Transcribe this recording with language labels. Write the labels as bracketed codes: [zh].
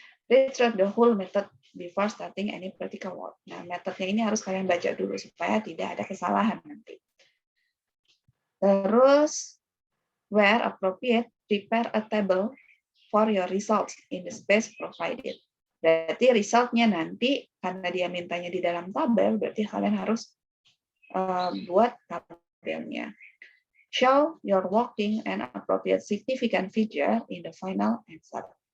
[en] Read through the whole method before starting any practical work. [id] Nah, metodenya ini harus kalian baca dulu supaya tidak ada kesalahan nanti. Terus, [en] where appropriate, prepare a table for your results in the space provided. [id] Berarti resultnya nanti, karena dia mintanya di dalam tabel, berarti kalian harus buat tabelnya. [en] Show your working and appropriate significant feature in the final answer.